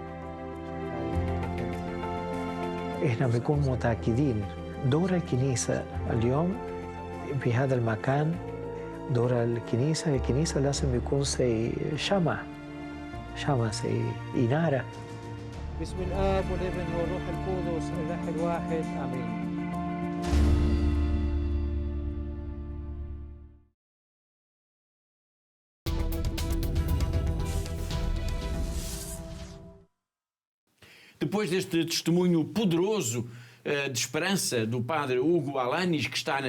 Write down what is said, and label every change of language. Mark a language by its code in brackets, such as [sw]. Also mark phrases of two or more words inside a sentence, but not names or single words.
[ar] إحنا بنكون متأكدين دور الكنيسة اليوم في هذا المكان. دور الكنيسة لازم يكون زي شمع زي إنارة. باسم الآب والابن والروح القدس الإله الواحد آمين. [pt] Depois deste testemunho poderoso de esperança do padre Hugo Alanis, que está na